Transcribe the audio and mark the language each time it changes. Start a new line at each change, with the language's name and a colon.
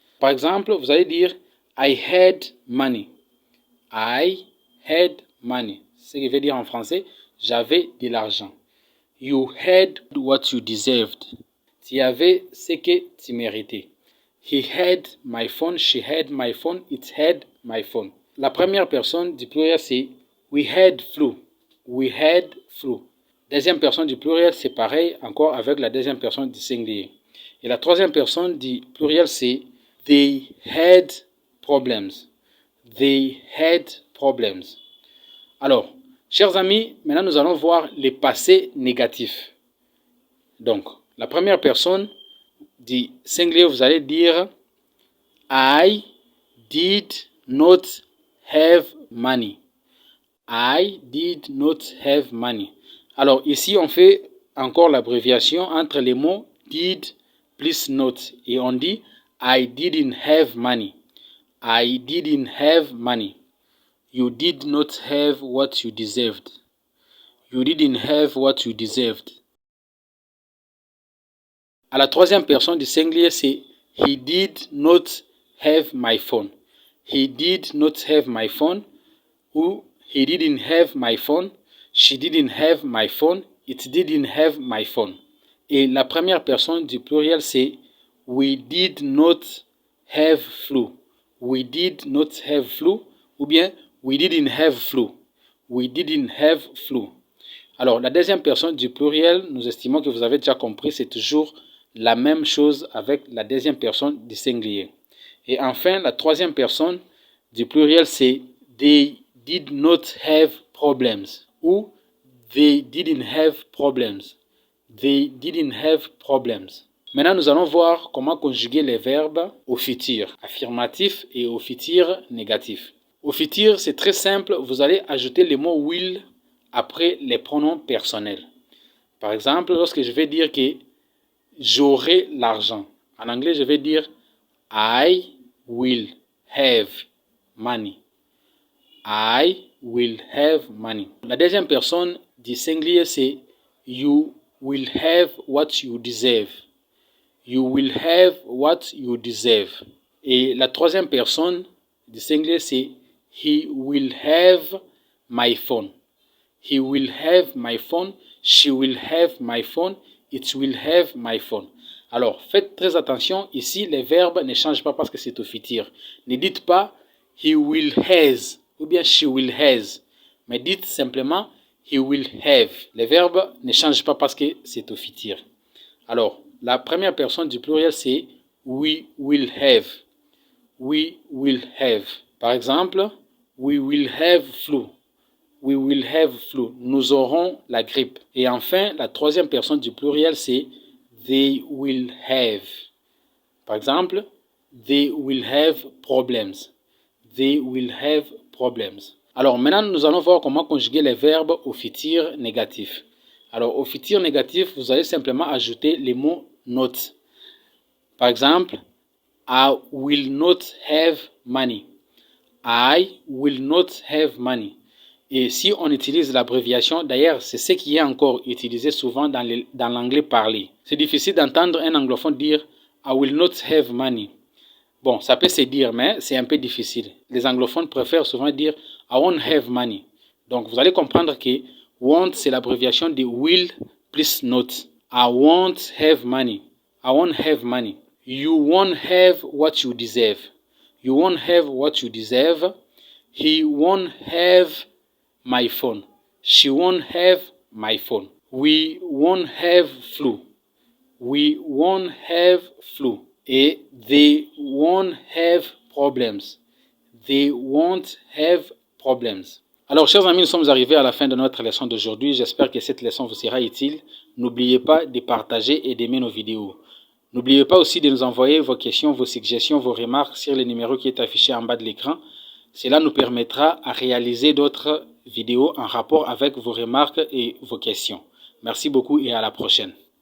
French: Par exemple, vous allez dire
English: I had money. I had money.
French: Ce qui veut dire en français, j'avais de l'argent.
English: You had what you deserved.
French: Tu avais ce que tu méritais.
English: He had my phone, she had my phone, it had my phone.
French: La première personne du pluriel, c'est
English: we had flu. We had flu.
French: Deuxième personne du pluriel, c'est pareil encore avec la deuxième personne du singulier. Et la troisième personne du pluriel, c'est
English: they had problems. They had problems.
French: Alors, chers amis, maintenant nous allons voir les passés négatifs. Donc, la première personne du singulier, vous allez dire
English: I did not have money. I did not have money.
French: Alors, ici, on fait encore l'abréviation entre les mots did plus not. Et on dit
English: I didn't have money. I didn't have money. You did not have what you deserved. You didn't have what you deserved.
French: À la troisième personne du singulier, c'est
English: he did not have my phone. He did not have my phone. Ou he didn't have my phone. She didn't have my phone. It didn't have my phone.
French: Et la première personne du pluriel, c'est
English: we did not have flu. We did not have flu.
French: Ou bien
English: we didn't have flu. We didn't have flu.
French: Alors, la deuxième personne du pluriel, nous estimons que vous avez déjà compris, c'est toujours la même chose avec la deuxième personne du singulier. Et enfin, la troisième personne du pluriel, c'est
English: they did not have problems
French: ou
English: they didn't have problems. They didn't have problems.
French: Maintenant, nous allons voir comment conjuguer les verbes au futur affirmatif et au futur négatif. Au futur, c'est très simple. Vous allez ajouter le mot will après les pronoms personnels. Par exemple, lorsque je vais dire que j'aurai l'argent. En anglais, je vais dire
English: I will have money. I will have money.
French: La deuxième personne du singulier, c'est
English: you will have what you deserve. You will have what you deserve.
French: Et la troisième personne du singulier, c'est
English: he will have my phone. He will have my phone. She will have my phone. It will have my phone.
French: Alors, faites très attention. Ici, les verbes ne changent pas parce que c'est au futur. Ne dites pas
English: he will has
French: ou bien
English: she will has.
French: Mais dites simplement
English: he will have.
French: Les verbes ne changent pas parce que c'est au futur. Alors, la première personne du pluriel, c'est
English: we will have. We will have.
French: Par exemple,
English: we will have flu. We will have flu.
French: Nous aurons la grippe. Et enfin, la troisième personne du pluriel, c'est
English: they will have.
French: Par exemple,
English: they will have problems. They will have problems.
French: Alors maintenant, nous allons voir comment conjuguer les verbes au futur négatif. Alors au futur négatif, vous allez simplement ajouter les mots not. Par exemple,
English: I will not have money. I will not have money.
French: Et si on utilise l'abréviation, d'ailleurs, c'est ce qui est encore utilisé souvent dans l'anglais parlé. C'est difficile d'entendre un anglophone dire
English: I will not have money.
French: Bon, ça peut se dire, mais c'est un peu difficile. Les anglophones préfèrent souvent dire
English: I won't have money.
French: Donc, vous allez comprendre que won't, c'est l'abréviation de will plus not.
English: I won't have money. I won't have money. You won't have what you deserve. You won't have what you deserve. He won't have my phone. She won't have my phone. We won't have flu. We won't have flu. Et they won't have problems. They won't have problems.
French: Alors, chers amis, nous sommes arrivés à la fin de notre leçon d'aujourd'hui. J'espère que cette leçon vous sera utile. N'oubliez pas de partager et d'aimer nos vidéos. N'oubliez pas aussi de nous envoyer vos questions, vos suggestions, vos remarques sur le numéro qui est affiché en bas de l'écran. Cela nous permettra à réaliser d'autres vidéos en rapport avec vos remarques et vos questions. Merci beaucoup et à la prochaine.